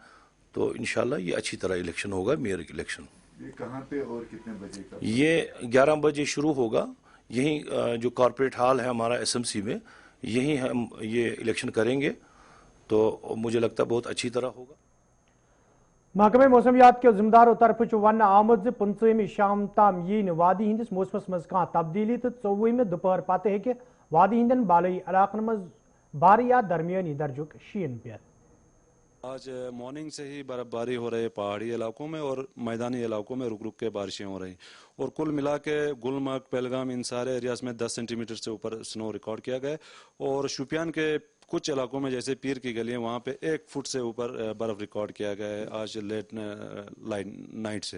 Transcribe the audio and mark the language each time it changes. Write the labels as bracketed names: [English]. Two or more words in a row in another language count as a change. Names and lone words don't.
[Hindi] तो इंशाल्लाह ये अच्छी तरह इलेक्शन होगा, [English] mayor election. [Hindi] ये कहाँ पे और कितने बजे का? ये 11 बजे शुरू होगा। यहीं जो [English] corporate hall [Hindi] है हमारा SMC में, यहीं हम ये इलेक्शन करेंगे। तो मुझे लगता है बहुत अच्छी तरह होगा। [Kashmiri] महकमे मौसमियात के जिम्मेदारों तरफ वन आमद 15 शाम ताम यी वादी हिंदिस मौसमस मज कह तब्दीली तो 24 दोपहर पते हे वादी हिंदन बालई इलाकन मज भारी या दरमियानी दर्जुक शीन पे। [Hindi] आज मॉर्निंग से ही बर्फबारी हो रही है पहाड़ी इलाकों में और मैदानी इलाकों में रुक रुक के बारिशें हो रही और कुल मिला के गुलमर्ग, पहलगाम, इन सारे एरियाज में 10 सेंटीमीटर से ऊपर स्नो रिकॉर्ड किया गया। और शोपियान के कुछ इलाकों में जैसे पीर की गली है वहाँ पे 1 फुट से ऊपर बर्फ रिकॉर्ड किया गया है आज [English] late night [Hindi] से।